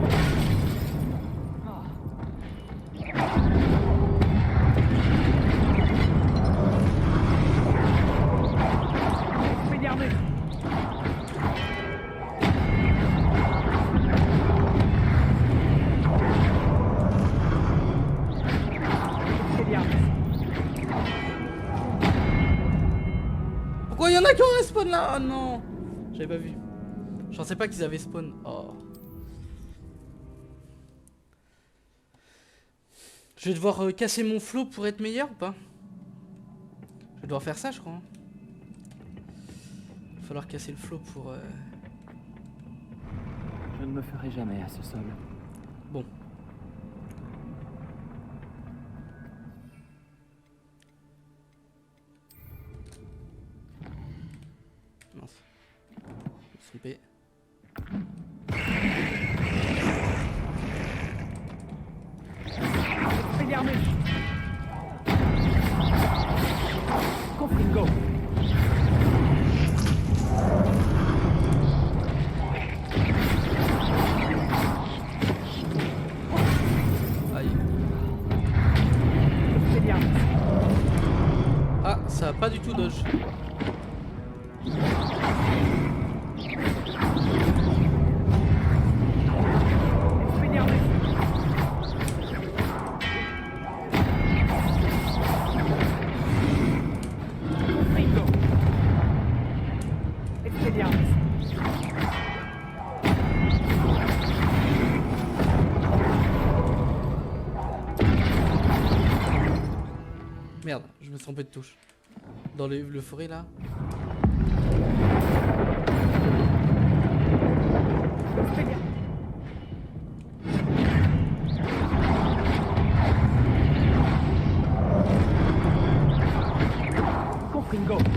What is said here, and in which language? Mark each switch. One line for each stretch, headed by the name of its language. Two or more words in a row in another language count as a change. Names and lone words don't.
French: Expelliarmus. Expelliarmus. Pourquoi il y en a qui ont respawn là? Oh non. J'avais pas vu. Je pensais pas qu'ils avaient spawn. Oh. Je vais devoir casser mon flow pour être meilleur ou pas? Je vais devoir faire ça, je crois. Hein. Il va falloir casser le flow pour... Je ne me ferai jamais à ce sol. Bon. Mince. Je me suis trompé. Expelliarmus. Confringo. Aïe. Expelliarmus. Ah, ça a pas du tout dodge. Expelliarmus. Confringo. Expelliarmus. Merde, je me suis trompé de touche. Dans le forêt là. Expelliarmus. Confringo.